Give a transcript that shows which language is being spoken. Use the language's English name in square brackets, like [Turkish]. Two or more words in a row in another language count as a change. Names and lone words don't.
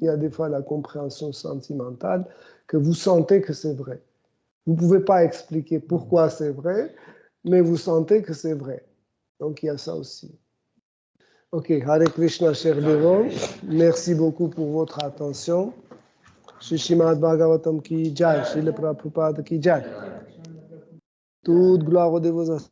[French] Il y a des fois la compréhension sentimentale que vous sentez que c'est vrai. Vous ne pouvez pas expliquer pourquoi c'est vrai, mais vous sentez que c'est vrai. Donc il y a ça aussi. Ok, Hare Krishna, cher Devo. Merci beaucoup pour votre attention. [Hindi] श्री श्रीमद् भागवतम् की जय, श्रील प्रभुपाद की जय. [French] Toute gloire aux dévots.